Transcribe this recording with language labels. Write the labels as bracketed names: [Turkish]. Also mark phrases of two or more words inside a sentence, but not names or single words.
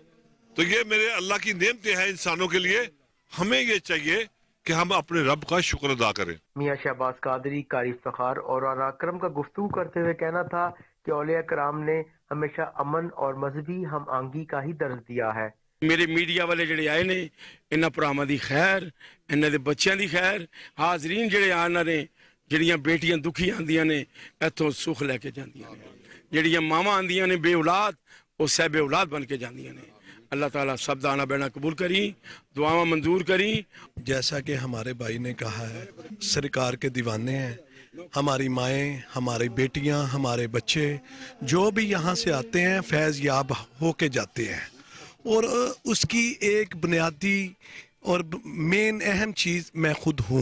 [Urdu] تو یہ میرے اللہ کی نعمتیں ہیں انسانوں کے لیے، ہمیں یہ چاہیے کہ ہم اپنے رب کا شکر ادا کریں۔ میاں شہباز قادری، قاری افتخار اور رانا اکرم کا گفتگو کرتے ہوئے کہنا تھا کہ اولیاء کرام نے ہمیشہ امن اور مذہبی ہم آہنگی کا ہی درس دیا ہے۔ [Punjabi] میرے میڈیا والے جڑے آئے نے، انہاں پراواں دی خیر، انہاں دے بچیاں دی خیر، حاضرین جڑے آنا نے، جڑیاں بیٹیاں دکھی آندیاں نے ایتھوں سکھ لے کے جاندیاں نے، جڑیاں ماواں آندیاں نے بے اولاد، وہ صاحب اولاد بن کے جاندیاں نے۔ اللہ تعالیٰ سب دا آنا بینا قبول کری، دعاواں منظور کری۔ [Urdu] جیسا کہ ہمارے بھائی نے کہا ہے، سرکار کے دیوانے ہیں، ہماری مائیں، ہماری بیٹیاں، ہمارے بچے جو بھی یہاں سے آتے ہیں فیض یاب ہو کے جاتے ہیں، اور اس کی ایک بنیادی اور مین اہم چیز میں خود ہوں۔